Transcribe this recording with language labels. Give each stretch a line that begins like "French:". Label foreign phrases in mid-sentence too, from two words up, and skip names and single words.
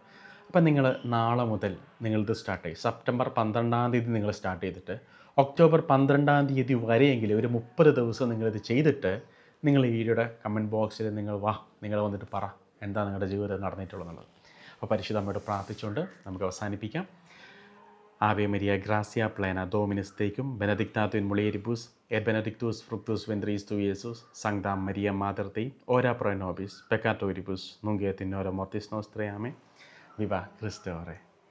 Malayalam: അപ്പം നിങ്ങൾ നാളെ മുതൽ നിങ്ങളിത് സ്റ്റാർട്ട് ചെയ്യും. സെപ്റ്റംബർ 12-ാം തീയതി നിങ്ങൾ സ്റ്റാർട്ട് ചെയ്തിട്ട് ഒക്ടോബർ 12-ാം തീയതി വരെയെങ്കിലും ഒരു 30 ദിവസം നിങ്ങളിത് ചെയ്തിട്ട് നിങ്ങൾ ഈ വീഡിയോയുടെ
English: comment box
Malayalam: നിങ്ങൾ വന്നിട്ട് പറ എന്താ നിങ്ങളുടെ ജീവിതത്തിൽ നടന്നിട്ടുള്ളതെന്നുള്ളത്. അപ്പോൾ പരിശുദ്ധ അമ്മയോട് പ്രാർത്ഥിച്ചുകൊണ്ട് നമുക്ക് അവസാനിപ്പിക്കാം.
Latin: Ave Maria, gracia plena, Dominus tecum, benedictatum in mulieribus, et benedictus fructus ventris tui, Iesus. Sancta Maria, Mater Dei, ora pro nobis peccatoribus, nunc et in hora mortis nostrae. Amen. Viva Christe Ore.